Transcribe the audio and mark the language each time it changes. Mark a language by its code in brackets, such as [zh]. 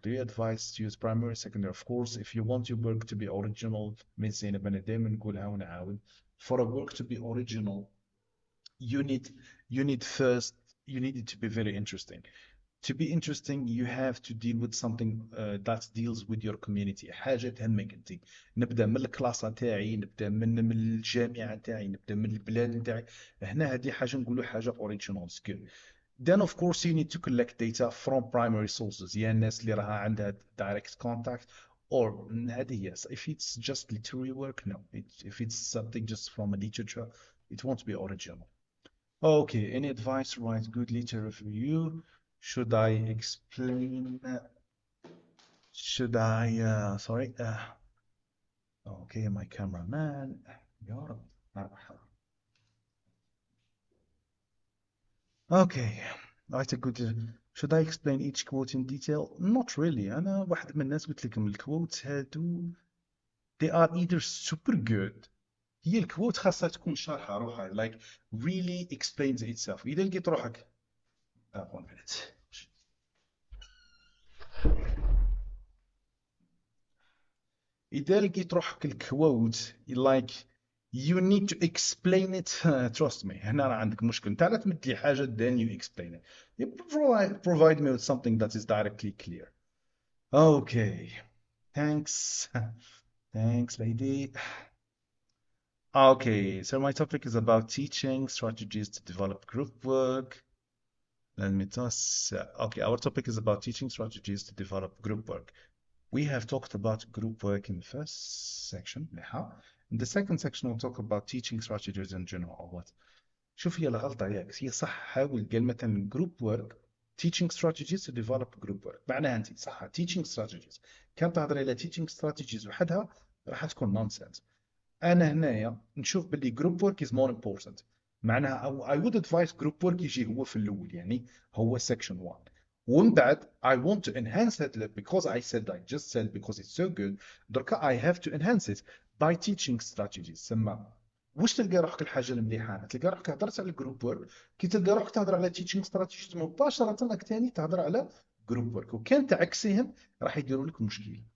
[en] Do you advise to use primary, secondary? Of course, if you want your work to be original, means [ar] أنا دايما نقولها ونعاود. [en] For a work to be original, you need first you need it to be very interesting. To be interesting, you have to deal with something that deals with your community. [ar] حاجة تهمك انت. نبدأ من الكلاس تاعي، نبدأ من الجامعة تاعي، نبدأ من البلاد تاعي. هنا هذه حاجة نقولوا حاجة [en] original skill. Then of course you need to collect data from primary sources. [ar] يا الناس اللي راها عندها [en] direct contact or [ar] هذه yes. [en] If it's just literary work, no. If it's something just from a literature, it won't be original. Okay, any advice to write good literary review? Should I explain? Should I? Sorry. Okay, my cameraman. يا رب. Okay, write a good. Should I explain each quote in detail? Not really. [ar] أنا واحد من الناس قلت لكم الكوتس هادو [en] they are either super good. [ar] هي الكوت خاصها تكون شارحة روحها [en] like really explains itself. [ar] إذا لقيت روحك 1 minute. إذا لقيت روحك الكوت [en] like you need to explain it trust me [ar] هنا راه عندك مشكل انت لا تمد لي حاجة [en] then you explain it. You provide me with something that is directly clear. Okay, thanks. Thanks, lady. Okay, so my topic is about teaching strategies to develop group work. Let me toss. Okay, our topic is about teaching strategies to develop group work. We have talked about group work in the first section. In the second section, we'll talk about teaching strategies in general. What? [ar] شوف هي الغلطة ياك هي صح حاول قال مثلا [en] group work teaching strategies to develop group work [ar] معناها أنت صح teaching strategies كان تهضر إلى teaching strategies وحدها راح تكون nonsense. أنا هنايا نشوف باللي group work [en] is more important [ar] معناها [en] I would advise [ar] group work يجي هو في الأول يعني هو section 1 ومن بعد [en] I want to enhance it because I just said because it's so good [ar] دركا [en] I have to enhance it by teaching strategies [ar] سما واش تلقى روحك الحاجه المليحه تلقى روحك هضرت على الجروب ورك كي تلقى روحك تهضر على تيتشينغ ستراتيجيز مباشره راك ثاني تهضر على جروب ورك وكان تعكسيهم راح يديروا لك مشكل.